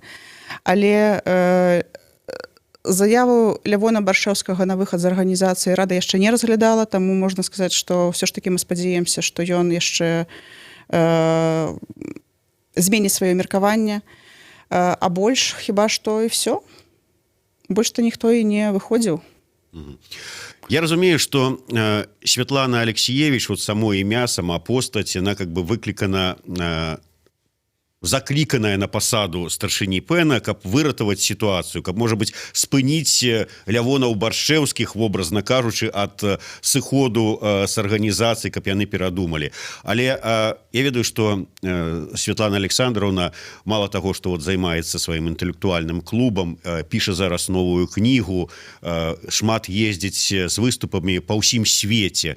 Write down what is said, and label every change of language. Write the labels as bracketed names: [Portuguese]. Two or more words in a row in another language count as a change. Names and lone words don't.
[Belarusian] Але заяву Лявона Баршэўскага на выхад з арганізацыі рада яшчэ не разглядала, таму можна сказаць, што ўсё ж такі мы спадзяемся, што ён яшчэ зменіць сваё меркаванне, а больш хіба што і все. Больш-то ніхто і не выходзіў. Я разумею, что Святлана Алексеевич, вот само імя, сама постаць, [Russian] она как бы [Belarusian] выклікана, закліканая на пасаду старшыні пэна, каб выратаваць сітуацыю, каб, можа быць, спыніць Лявонаў Баршэўскіх, вобразна кажучы, ад сыходу з арганізацыі, каб яны перадумалі. Але я ведаю, што Святлана Александровна мала таго, што вот займаецца сваім інтэлектуальным клубам, піша зараз новую кнігу, шмат ездзіць з выступамі па ўсім свеце.